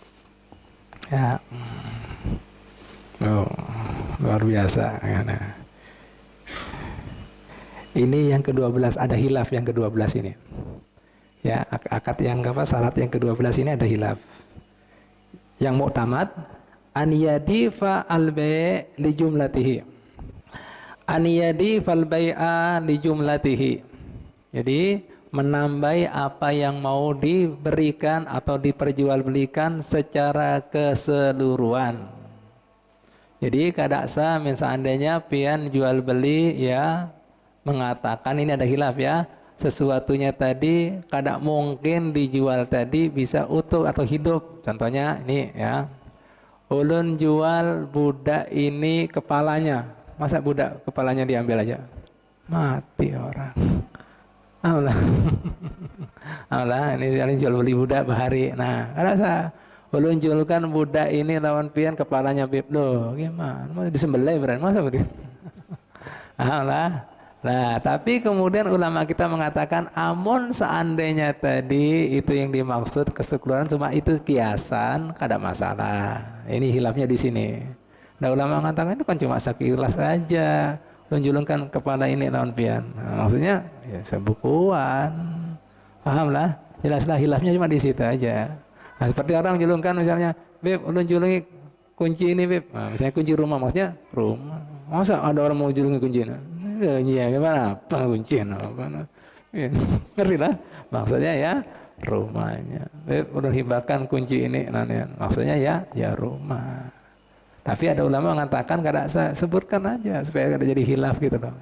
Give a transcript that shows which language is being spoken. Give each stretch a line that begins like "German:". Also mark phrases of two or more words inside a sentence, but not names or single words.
Banjar: Ya. Oh, luar biasa. Ini yang ke-12, ada hilaf yang ke-12 ini. Ya, akad yang apa, syarat yang ke-12 ini ada hilaf. Yang muktamad
Arabic: أن يضيف البيع لجملته. أن يضيف البيع لجملته.
Banjar: Jadi menambahi apa yang mau diberikan atau diperjualbelikan secara keseluruhan. Jadi kadaksa seandainya pian jual beli ya mengatakan ini ada hilaf ya, sesuatunya tadi kada mungkin dijual tadi bisa utuh atau hidup. Contohnya ini ya, ulun jual budak ini kepalanya, masa budak kepalanya diambil aja, mati orang. Allah, Allah ini jual beli budak bahari. Nah, kadaksa ulun jualkan budak ini lawan pian kepalanya bib, loh gimana? Mau disembelih berarti masa begitu? Allah. Nah, tapi kemudian ulama kita mengatakan amun seandainya tadi itu yang dimaksud keseluruhan cuma itu kiasan, kada masalah. Ini hilafnya di sini. Nah, ulama mengatakan itu kan cuma sekilas saja. Tunjulkan kepala ini lawan pian. Nah, maksudnya ya sebukuan. Paham lah? Jelaslah hilafnya cuma di situ aja. Nah, seperti orang julungkan misalnya, beb, ulun julungi kunci ini, beb. Nah, misalnya kunci rumah, maksudnya rumah. Masa ada orang mau julungi kunci? Ya gimana? Apa kunci? Apa? Ya, ngerti lah. Maksudnya ya rumahnya. Udah hibakan kunci ini, maksudnya ya rumah. Tapi ada ulama mengatakan kada sebutkan aja supaya kada jadi hilaf gitu loh.